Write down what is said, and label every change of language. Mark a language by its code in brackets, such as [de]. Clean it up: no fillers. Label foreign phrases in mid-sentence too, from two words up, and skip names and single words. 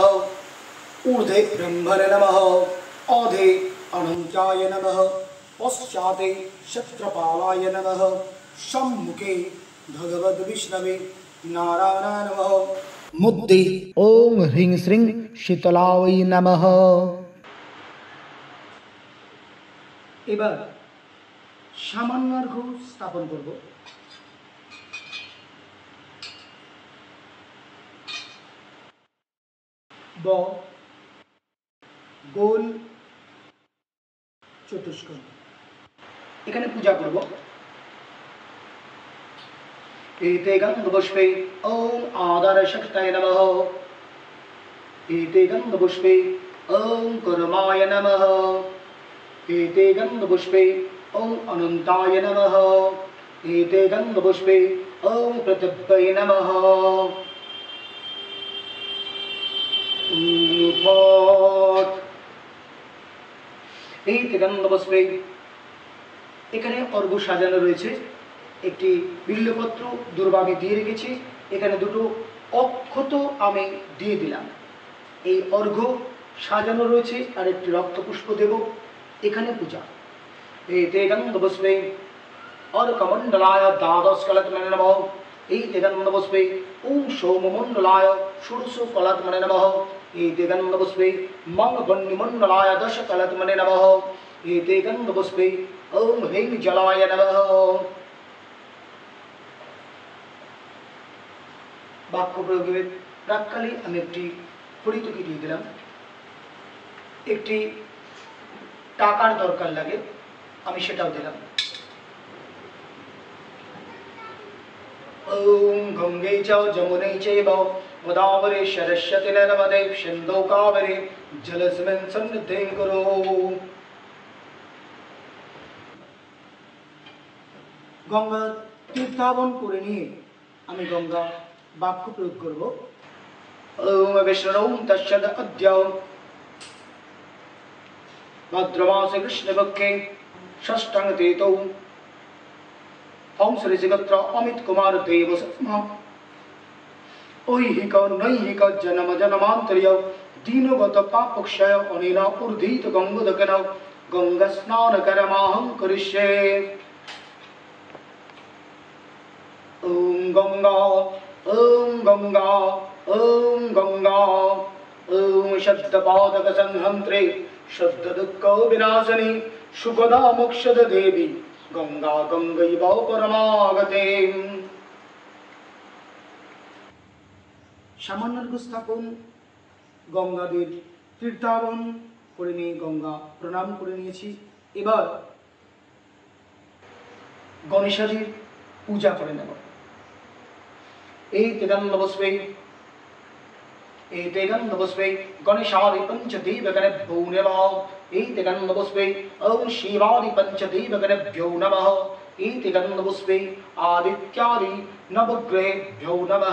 [sa] ऊर्ध्वे ब्रह्मणे नमः अधे अनंताय नमः पश्चाते क्षत्रपालाय नमः सम्मुखे भगवद्विष्णवे नारायणाय नमः। मुद्दे ओम ह्रीं श्रीं शीतलायै नमः। [bn] এবার সামান্যার্ঘ স্থাপন করব। ব গোল চতুষ্কোণ এখানে পূজা করব। [sa] एते गन्धपुष्पे ओम आधारशक्तये नमः एते गन्धपुष्पे ओम कर्माय नमः एते गन्धपुष्पे ओम अनंताय नमः एते गन्धपुष्पे ओम पृथिव्यै नमः। एते गन्धपुष्पे [bn] এখানে অর্ঘ্য সাজানো রয়েছে। একটি বিল্লপত্র দুর্বাণী দিয়ে রেখেছি। এখানে দুটো অক্ষত আমি দিয়ে দিলাম। এই অর্ঘ্য সাজানো রয়েছে আর একটি রক্তপুষ্প দেব। এখানে পূজা। [sa] एते गन्धपुष्पे अर्कमण्डलाय द्वादशकलत्मने नमः एते गन्धपुष्पे ओम सोममण्डलाय षोडशकलत्मने नमः एते गन्धपुष्पे मंगवह्निमण्डलाय दशकलत्मने नमः एते गन्धपुष्पे ओम ह्रीं जलाय नमः। [bn] বাক্য প্রয়োগের প্রাককালে আমি একটি হরিতকি দিয়ে দিলাম। একটি টাকার দরকার লাগে, আমি সেটাও দিলাম। [sa] ॐ गङ्गे च जमुने चैव गोदावरी सरस्वती नर्मदे सिन्धौ कावेरी जलेऽस्मिन् सन्निधिं कुरु। [bn] গঙ্গা তীর্থাবন করে নিয়ে আমি গঙ্গা বাক্য প্রয়োগ করব। [sa] ওম বিষ্ণু তস্যদ অদ্য ভাদ্রমাসে কৃষ্ণপক্ষে ষষ্ঠং তিথৌ হংসঋষিগোত্র অমিত কুমার দেব ঐহিক নৈহিক জনম জনমান্তরীয় দীনগত পাপক্ষয় অনিল ঊর্ধ্বিত গঙ্গোদকেন গঙ্গা স্নান করমাহং করিষ্যে। ओम गंगा ओम गंगा ओम गंगा ओम शब्द पादक संहंत्रे शब्द दुख विनाशनी सुखदा मोक्षद देवी गंगा गंगैव परमागते। [bn] সামান্য স্থাপন গঙ্গাদের তীর্থাবন করে নিয়ে গঙ্গা প্রণাম করে নিয়েছি। এবার গণেশাজির পূজা করে নেব। [sa] एतेगन्धपुष्पे गणेशादि पंचदेवगणेभ्यो नमः। एतेगन्धपुष्पे ओम शिवादि पंचदेवगणेभ्यो नमः। एतेगन्धपुष्पे आदित्यादि नवग्रहेभ्यो नमः।